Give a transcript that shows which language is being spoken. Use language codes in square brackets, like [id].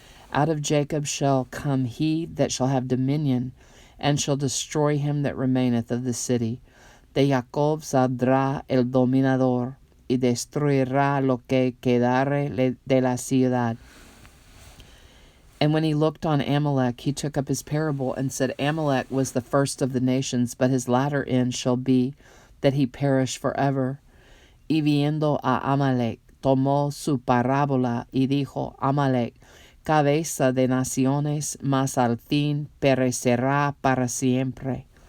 [en] Out of Jacob shall come he that shall have dominion, and shall destroy him that remaineth of the city. [es] De Jacob saldrá el dominador, y destruirá lo que quedare de la ciudad. [en] And when he looked on Amalek, he took up his parable and said, Amalek was the first of the nations, but his latter end shall be that he perish forever. [es] Y viendo a Amalek, tomó su parábola y dijo, Amalek, cabeza de naciones, mas al fin perecerá para siempre.